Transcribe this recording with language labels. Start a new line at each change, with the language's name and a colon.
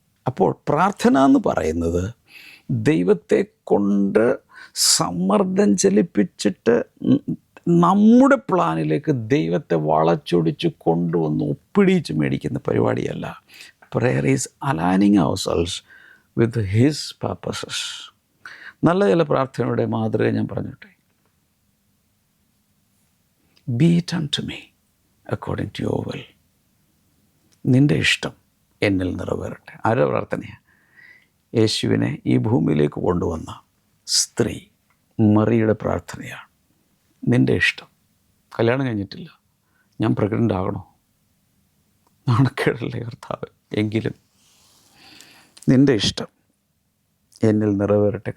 Malayalam: അപ്പോൾ പ്രാർത്ഥന എന്ന് പറയുന്നത് ദൈവത്തെ കൊണ്ട് സമ്മർദ്ദം ചലിപ്പിച്ചിട്ട് നമ്മുടെ പ്ലാനിലേക്ക് ദൈവത്തെ വളച്ചൊടിച്ച് കൊണ്ടുവന്ന് ഒപ്പിടിച്ച് മേടിക്കുന്ന പരിപാടിയല്ല.
English: Prayer is aligning ourselves with his purposes.
Malayalam: നല്ല ചില പ്രാർത്ഥനയുടെ മാതൃക ഞാൻ പറഞ്ഞിട്ടെ.
English: Be it unto me according to your will.
Malayalam: നിൻ്റെ ഇഷ്ടം എന്നിൽ നിറവേറട്ടെ. ആരുടെ പ്രാർത്ഥനയാണ്? യേശുവിനെ ഈ ഭൂമിയിലേക്ക് കൊണ്ടുവന്ന സ്ത്രീ മറിയുടെ പ്രാർത്ഥനയാണ്. നിൻ്റെ ഇഷ്ടം. കല്യാണം കഴിഞ്ഞിട്ടില്ല, ഞാൻ പ്രഗ്നൻ്റ് ആകണോ? നാണക്കേടല്ലേ കർത്താവ്? എങ്കിലും നിൻ്റെ ഇഷ്ടം എന്നിൽ നിറവേറട്ടെ.